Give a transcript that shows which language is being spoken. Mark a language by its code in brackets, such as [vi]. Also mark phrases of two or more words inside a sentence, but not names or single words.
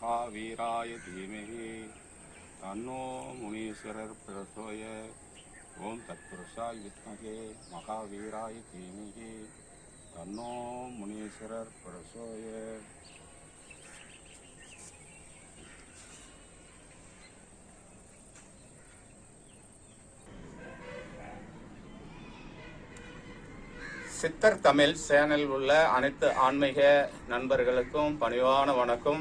[sa] महावीराय धीमहि तन्नो मुनीश्वरः प्रचोदयात्। ओम तत्पुरुषाय विद्महे महावीराय धीमहि तन्नो मुनीश्वरः प्रचोदयात्। [ta] சித்தர் தமிழ் சேனலில் உள்ள அனைத்து ஆன்மீக நண்பர்களுக்கும் பணிவான வணக்கம்.